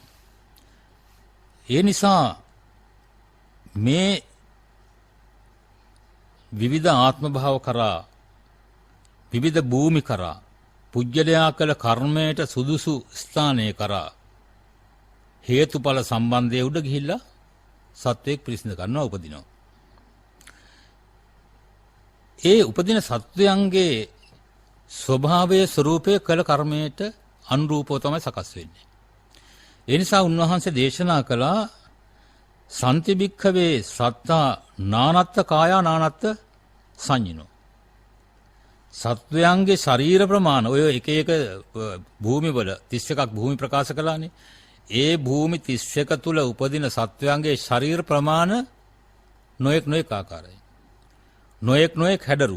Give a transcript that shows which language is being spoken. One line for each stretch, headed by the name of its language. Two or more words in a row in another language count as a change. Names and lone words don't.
Sinhala: ඒ නිසා මේ විවිධ ආත්ම භාව කරා, විවිධ භූමි කරා, පුජ්‍යලයා කළ කර්මයට සුදුසු ස්ථානයේ කරා හේතුඵල සම්බන්ධය උඩ ගිහිල්ලා සත්වයක් පිරිසිදු කරනවා, උපදිනවා. ඒ උපදින සත්වයන්ගේ ස්වභාවයේ ස්වરૂපය කළ කර්මයට අනුරූපව තමයි සකස් වෙන්නේ. ඒ නිසා උන්වහන්සේ දේශනා කළා
Pali: සන්ති භික්ඛවේ සත්තා නානත්ත කායා නානත්ත සංඤිනෝ.
Sinhala: සත්වයන්ගේ ශරීර ප්‍රමාණ ඔය එක එක භූමිවල 31ක් භූමි ප්‍රකාශ කළානේ. ඒ භූමි 31 තුල උපදින සත්වයන්ගේ ශරීර ප්‍රමාණ නොඑක් ආකාරයි. නොඑක් හැඩරුව.